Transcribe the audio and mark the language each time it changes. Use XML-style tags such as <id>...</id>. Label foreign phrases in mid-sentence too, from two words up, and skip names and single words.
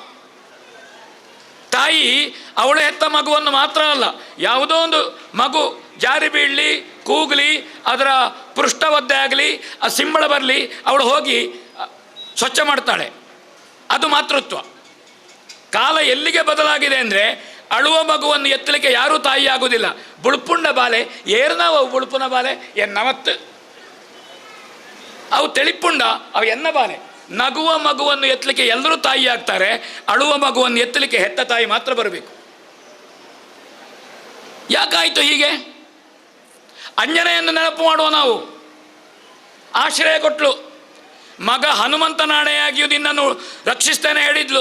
<kn>ತಾಯಿ ಅವಳು ಹೆತ್ತ ಮಗುವನ್ನು ಮಾತ್ರ ಅಲ್ಲ, ಯಾವುದೋ ಒಂದು ಮಗು ಜಾರಿ ಬೀಳಲಿ, ಕೂಗಲಿ, ಅದರ ಪೃಷ್ಠ ಒದ್ದೆ ಆಗಲಿ, ಆ ಸಿಂಬಳ ಬರಲಿ, ಅವಳು ಹೋಗಿ ಸ್ವಚ್ಛ ಮಾಡ್ತಾಳೆ. ಅದು ಮಾತೃತ್ವ. ಕಾಲ ಎಲ್ಲಿಗೆ ಬದಲಾಗಿದೆ ಅಂದರೆ, ಅಳುವ ಮಗುವನ್ನು ಎತ್ತಲಿಕ್ಕೆ ಯಾರೂ ತಾಯಿ ಆಗುವುದಿಲ್ಲ.</kn> <tcy>ಬುಳುಪುಂಡ ಬಾಲೆ ಏರ್ನಾವು ಬುಳುಪುನ ಬಾಲೆ ಎನ್ನವತ್ತು ಅವು ತೆಳಿಪುಂಡ ಅವು ಎನ್ನ ಬಾಲೆ.</tcy> <kn>ನಗುವ ಮಗುವನ್ನು ಎತ್ತಲಿಕ್ಕೆ ಎಲ್ಲರೂ ತಾಯಿ ಆಗ್ತಾರೆ, ಅಳುವ ಮಗುವನ್ನು ಎತ್ತಲಿಕ್ಕೆ ಹೆತ್ತ ತಾಯಿ ಮಾತ್ರ ಬರಬೇಕು. ಯಾಕಾಯಿತು ಹೀಗೆ? ಅಂಜನೆಯನ್ನು ನೆನಪು ಮಾಡುವ ನಾವು. ಆಶ್ರಯ ಕೊಟ್ಲು. ಮಗ ಹನುಮಂತನಾಣೆಯಾಗಿಯೂ ನಿನ್ನನ್ನು ರಕ್ಷಿಸ್ತೇನೆ ಹೇಳಿದ್ಲು.</kn>